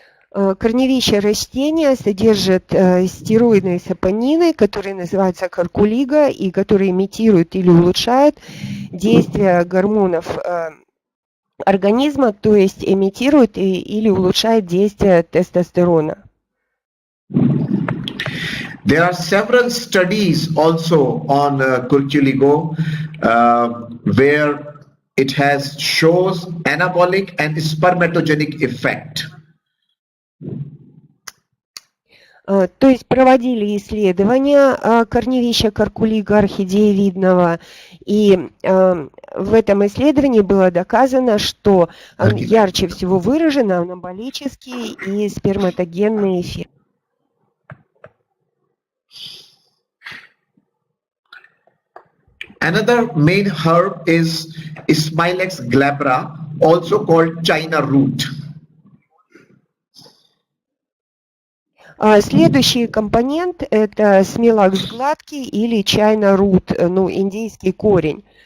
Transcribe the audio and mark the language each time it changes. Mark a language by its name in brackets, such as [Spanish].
[Russian] Корневище растения содержит стероидные сапонины, которые называются куркулига и которые имитируют или улучшают действие гормонов организма, то есть имитируют или улучшают действие тестостерона. [English] There are several studies also on curculigo where it shows anabolic and spermatogenic effect. [Russian] То есть проводили исследования корневища куркулига орхидеевидного, и в этом исследовании было доказано, что ярче всего выражен анаболический и сперматогенный эффект. [English] Another main herb is Smilex glabra, also called China root. [Russian] Следующий компонент – это смилакс гладкий или чайна рут, индийский корень.